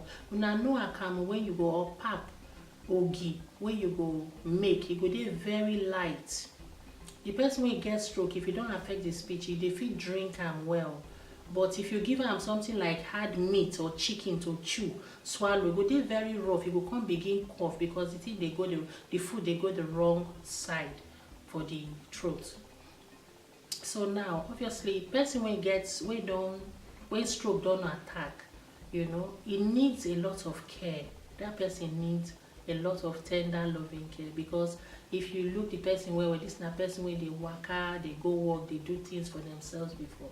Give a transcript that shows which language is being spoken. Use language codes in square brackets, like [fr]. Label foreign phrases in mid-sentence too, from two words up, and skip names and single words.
[pcm] Una know akamu when you go, or pap ogi when you go make, it go dey very light. The person wey get stroke, if it don't affect the speech, they fit drink am well. But if you give am something like hard meat or chicken to chew, swallow, it go dey very rough. You go come begin cough because the thing the food they go the wrong side for the throat. So now, obviously, person when stroke don't attack, it needs a lot of care. That person needs a lot of tender loving care, because if you look the person well, this na person where they waka, they go work, they do things for themselves before.